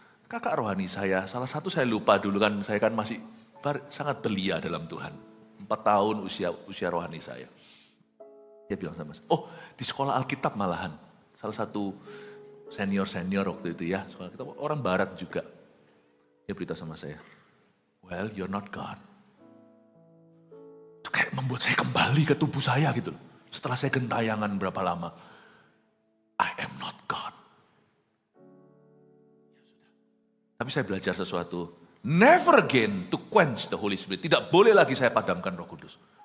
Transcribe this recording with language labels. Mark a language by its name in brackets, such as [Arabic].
[Indonesian] Kakak rohani saya, salah satu saya lupa dulu kan, saya kan masih sangat belia dalam Tuhan. 4 tahun usia rohani saya. Dia bilang sama saya, oh di sekolah Alkitab malahan. Salah satu senior waktu itu ya, sekolah Alkitab, orang barat juga. Dia beritahu sama saya, [English] well you're not God. [Indonesian] Kayak membuat saya kembali ke tubuh saya gitu. Setelah saya gentayangan berapa lama. [English] I am not God. [Indonesian] Tapi saya belajar sesuatu. [English] Never again to quench the Holy Spirit. [Indonesian] Tidak boleh lagi saya padamkan Roh Kudus.